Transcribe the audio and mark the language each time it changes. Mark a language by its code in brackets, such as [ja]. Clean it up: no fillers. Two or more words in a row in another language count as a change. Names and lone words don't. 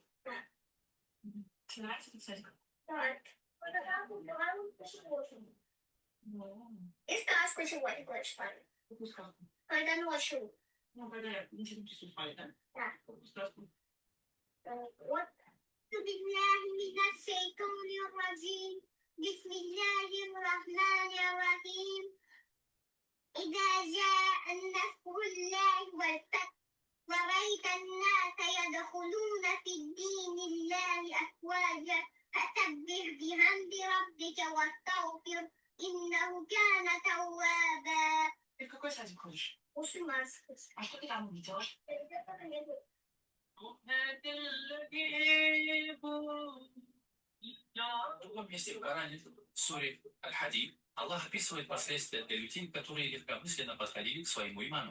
[ru] Тебе нравится этот садик? Да. И сказку сегодня будешь спать. Какую сказку? Когда ночью. Ну, когда я не часу спать, да? Да. Какую сказку? Вот. [ar] بالله من الشيطان الرجيم بسم الله الرحمن الرحيم إذا جاء النصر الله والفتح ورأيت الناس يدخلون في الدين الله أفواجا فسبح بحمد ربك واستغفر إنه كان توابا. [ru] Ты в какой садик ходишь? Мусульманский. А что ты там делаешь? В другом месте в Коране, в суре Аль-Хадид, Аллах описывает последствия для людей, которые легкомысленно подходили к своему иману.